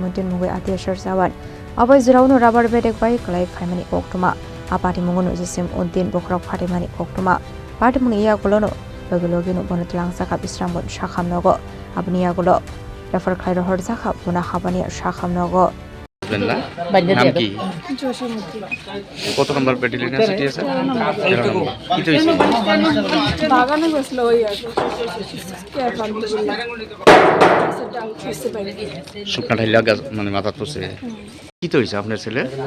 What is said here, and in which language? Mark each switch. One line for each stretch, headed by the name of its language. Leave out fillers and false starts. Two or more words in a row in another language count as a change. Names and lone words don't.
Kok Borok: Uddin Mung TSR Jawan, Abai Zirauno Rabar Bedek baiwi Kwlaiphaimani bai Patimung Jasim Uddin Khoroksa Patimung Yakulo Logino Bono Twlnagjakha Bishramganj Sakham Nogo, Aboni Yakulo Khlaiwi Rohorjakha Bono Hapania Sakham Nogo.
Bangla: নাম কি কত নম্বর ব্যাটালিয়ন আছে টিএসআর কি তো হইছে বাগানে বসলো ওই আর শুকনা ঢাইলা গাছ মানে মাথা পড়ছে কি তো হইছে আপনার ছেলে